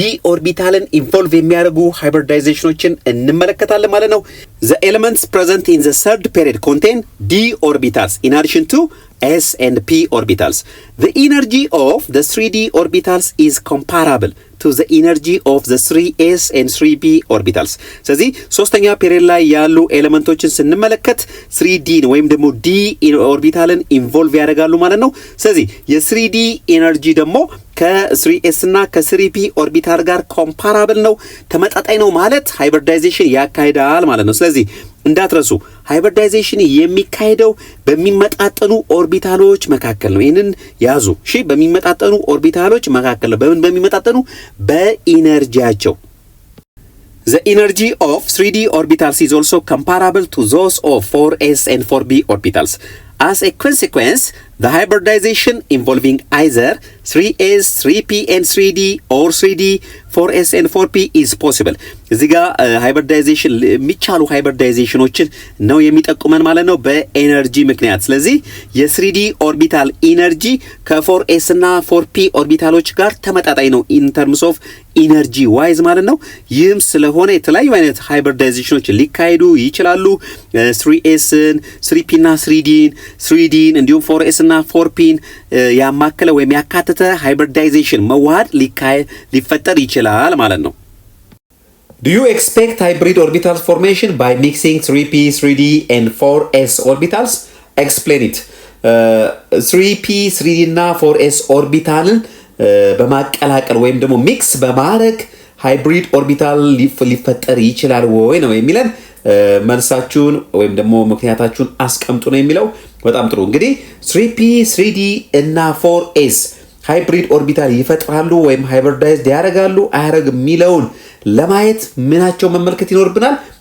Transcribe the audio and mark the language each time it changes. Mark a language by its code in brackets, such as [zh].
[am] ኦርቢታልን ኢንቮልቭ የሚያደርጉ ሃይብሪዳይዜሽኖችን እንመለከታለን ማለት ነው። [en] the elements present in the third period contain d orbitals in addition to s and p orbitals. The energy of the 3d orbitals is comparable to the energy of the 3s and 3p orbitals. [am] ስለዚህ ሶስተኛ ፔሪየድ ላይ ያሉ ኤሌመንቶችን ስንመለከት 3d ወይም ደግሞ d ኦርቢታልን ኢንቮልቭ ያደርጋሉ ማለት ነው። ስለዚህ የ3d ኤነርጂ ደግሞ ከ3s እና ከ3p ኦርቢታል ጋር ኮምፓራብል ነው፣ ተመጣጣኝ ነው ማለት ሃይብሪዳይዜሽን ያካሂዳል ማለት ነው። ስለዚህ እንዳትረሱ ሃይብሪዳይዜሽን የሚካሄደው በሚመጣጠኑ ኦርቢታሎች መካከል ነው። ይህንን ያዙ እሺ። በሚመጣጠኑ ኦርቢታሎች መካከል ነው። በምን በሚመጣጠኑ? በኢነርጂያቸው። [en] The energy of 3d orbitals is also comparable to those of 4s and 4p orbitals. As a consequence, the hybridization involving either 3s, 3p and 3d or 3d, 4s and 4p is possible. [am] እዚህ ጋር ሃይብሪዳይዜሽን የሚቻሉ ሃይብሪዳይዜሽኖችን ነው የሚጠቁመን ማለት ነው በኤነርጂ ምክንያት። ስለዚህ የ3d ኦርቢታል ኢነርጂ ከ4s እና 4p ኦርቢታሎች ጋር ተመጣጣኝ ነው [en] ኢን ተርምስ ኦፍ ኢነርጂ ዋይዝ [am] ማለት ነው። ይህም ስለሆነ የተለያዩ አይነት ሃይብሪዳይዜሽኖች ሊካሄዱ ይችላሉ። 3sን፣ 3p እና 3dን እንዲሁም 4s እና 4pን ያማከለ ወይም ያካተተ ሃይብሪዳይዜሽን መዋሃድ ሊፈጠር ይችላል ማለት ነው። [en] Do you expect hybrid orbitals formation by mixing 3p, 3d and 4s orbitals? Explain it. [am] 3p, 3d እና 4s ኦርቢታልን በማቀላቀል ወይም ደግሞ ሚክስ በማድረግ ሃይብሪድ ኦርቢታል ሊፈጠር ይችላል ወይ ነው የሚለን። መልሳችሁን ወይም ደግሞ ምክንያታችሁን አስቀምጡ ነው የሚለው። በጣም ጥሩ እንግዲህ 3p 3d እና 4s ሃይብሪድ ኦርቢታል ይፈጥራሉ ወይም ሃይብሪዳይዝድ ያደርጋሉ አያደርግም የሚለውን ለማየት ምናቸው መመልከት ይኖርብናል?